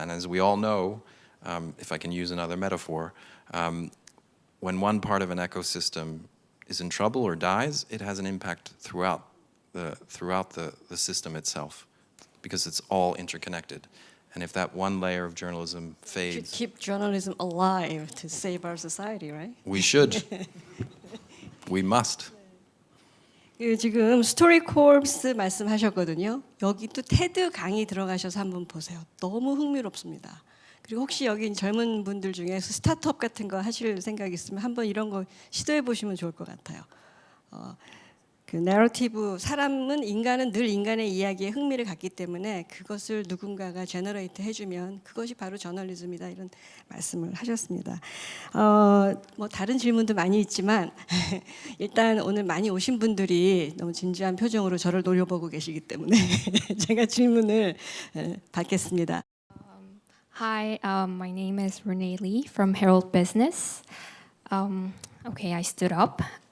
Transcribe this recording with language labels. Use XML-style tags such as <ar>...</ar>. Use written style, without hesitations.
<en>And as we all know, if I can use another metaphor, when one part of an ecosystem is in trouble or dies, it has an impact throughout the system itself, because it's all interconnected. And if that one layer of journalism We should fades, keep journalism alive to save our society, right? we should. We must.</en> <ko>지금 스토리 콜스 말씀하셨거든요. 여기 또 테드 강의 들어가셔서 한번 보세요. 너무 흥미롭습니다. 그리고 혹시 여기 젊은 분들 중에 스타트업 같은 거 하실 생각 있으면 한번 이런 거 시도해 보시면 좋을 것 같아요. 그 내러티브, 인간은 늘 인간의 이야기에 흥미를 갖기 때문에 그것을 누군가가 제너레이트 해주면 그것이 바로 저널리즘이다, 이런 말씀을 하셨습니다. 뭐 다른 질문도 많이 있지만 일단 오늘 많이 오신 분들이 너무 진지한 표정으로 저를 노려보고 계시기 때문에 제가 질문을 받겠습니다.</ko> <en>Hi, my name is Renee Lee from Herald Business. Okay, I stood up.</en>